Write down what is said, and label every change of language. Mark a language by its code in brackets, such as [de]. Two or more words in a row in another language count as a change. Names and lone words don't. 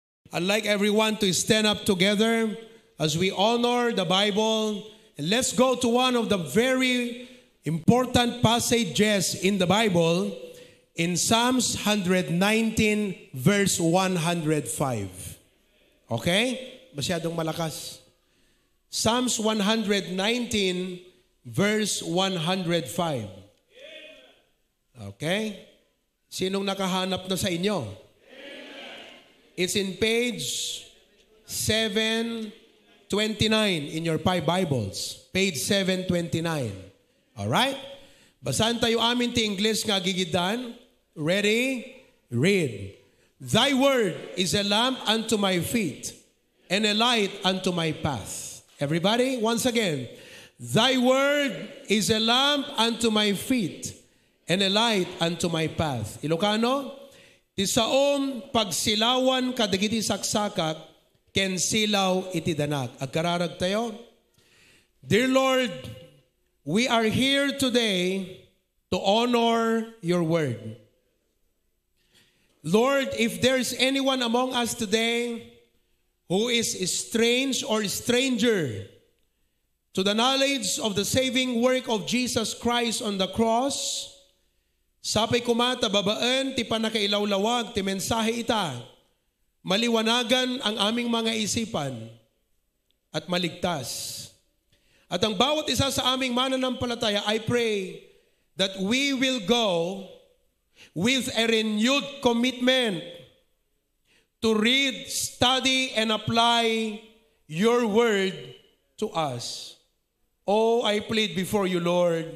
[en] I'd like everyone to stand up together as we honor the Bible. And let's go to one of the very important passages in the Bible in Psalms 119 verse 105. [tl] Okay? Masyadong malakas. [en] Psalms 119 verse 105. Okay? [tl] Sinong nakahanap na sa inyo? [en] It's in page 729 in your 5 Bibles. Page 729. Alright? [ilo] Basahan tayo amin ti English nga gigidan. [en] Ready? Read. Thy word is a lamp unto my feet and a light unto my path. Everybody, once again. Thy word is a lamp unto my feet and a light unto my path. Ilocano? [ilo] Ti saom pagsilawan kadagiti saksakak ken silaw iti danak. Agkararag tayo. [en] Dear Lord, we are here today to honor your word. Lord, if there's anyone among us today who is strange or stranger to the knowledge of the saving work of Jesus Christ on the cross, [ilo] sapay kumata babaan ti panakailawlawag ti mensahe ita, [tl] maliwanagan ang aming mga isipan at maligtas. At ang bawat isa sa aming mananampalataya, [en] I pray that we will go with a renewed commitment to read, study, and apply your word to us. Oh, I plead before you, Lord.